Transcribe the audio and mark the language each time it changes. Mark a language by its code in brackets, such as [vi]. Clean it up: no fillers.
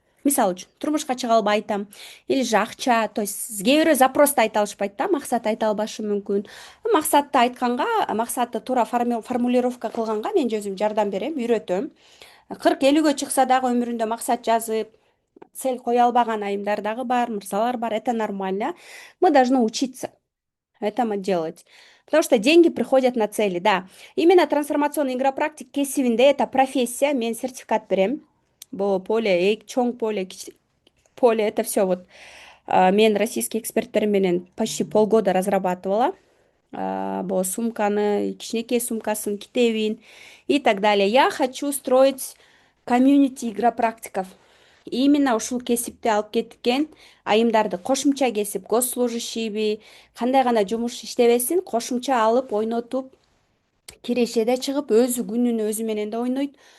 [ky] Мисалы үчүн, турмушка чыга албай атам, [ru] или же [ky] акча, то есть кээ бирөө запросту айта алышпайт да, максат айта албашы мүмкүн. Максатты айтканга, максатты туура формулировка кылганга мен өзүм жардам берем, үйрөтөм. 40-50гө чыкса дагы өмүрүндө максат жазып, цель кое албаган айымдар дагы бар, мырзалар бар, [ru] это нормально. Мы должны учиться этому делать. Потому что деньги приходят на цели, да. Именно трансформационный игропрактик кесибинде это профессия, [ky] мен сертификат берем. Бул поле, чоң поле, [ru] это все вот [ky] мен [ru] российский [ky] эксперттер менен [ru] почти полгода разрабатывала. могу [ky] сумканы, кичинекей сумкасын, китебин [ru] и так далее. Я хочу строить комьюнити игропрактиков. [ky] Именно ушул кесипти алып кеткен айымдарды кошумча кесип, госслужащийби, кандай гана жумуш иштебесин, кошумча алып ойнотуп, кирешеде чыгып, өзү күнүнө өзү менен да ойнойт.